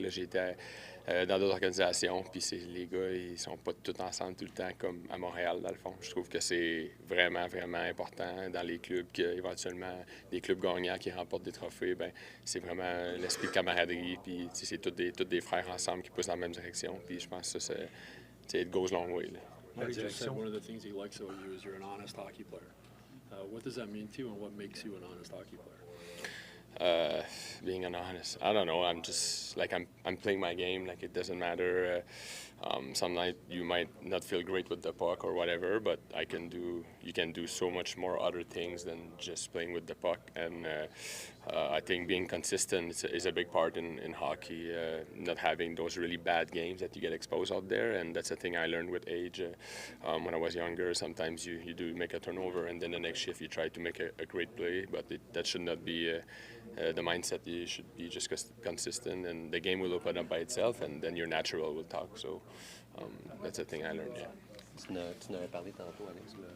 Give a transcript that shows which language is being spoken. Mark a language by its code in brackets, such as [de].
[fr] J'étais dans d'autres organisations, puis les gars, ils sont pas tous ensemble tout le temps comme à Montréal, dans le fond. Je trouve que c'est vraiment, vraiment important dans les clubs, qu'éventuellement, des clubs gagnants qui remportent des trophées, ben c'est vraiment l'esprit de camaraderie, puis c'est tous des frères ensemble qui poussent dans la même direction, puis je pense que ça, [en] it goes long way. Marty just said one of the things he likes about you is you're an honest hockey player. What does that mean to you, and what makes you an honest hockey player? Being an honest, I don't know. I'm just like I'm playing my game. Like it doesn't matter. Some night you might not feel great with the puck or whatever, but you can do so much more other things than just playing with the puck. And I think being consistent is a big part in hockey. Not having those really bad games that you get exposed out there, and that's a thing I learned with age. When I was younger, sometimes you do make a turnover, and then the next shift you try to make a great play, but that should not be the mindset. You should be just consistent, and the game will open up by itself, and then your natural will talk. So that's a thing I learned. Yeah. [fr] Tu en avais parlé tantôt, Alex.